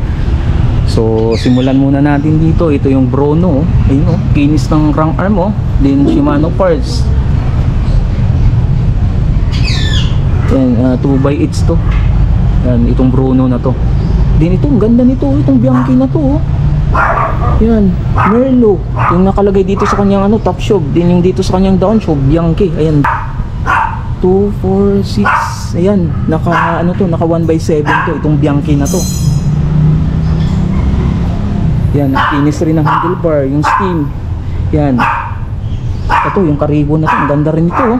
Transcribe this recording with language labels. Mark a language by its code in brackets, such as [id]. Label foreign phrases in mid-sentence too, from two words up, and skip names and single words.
[tl] So simulan muna natin dito. Ito yung Brono, ayun, oh, kinis ng rank arm, oh. Then Shimano parts. Yan, 2x8 to. Yan, itong Brono na to. Then ito, ang ganda nito, itong Bianchi na to, oh. Yan, Merlo, yung nakalagay dito sa kanyang top show. Then yung dito sa kanyang down show, Bianchi. Ayan, 2, 4, 6. Ayan, naka 1/7 to, itong Bianchi na to. Yan, kinis rin ng handlebar, yung steam. Yan. Ito, yung Caribou na to, ang ganda rin ito, oh.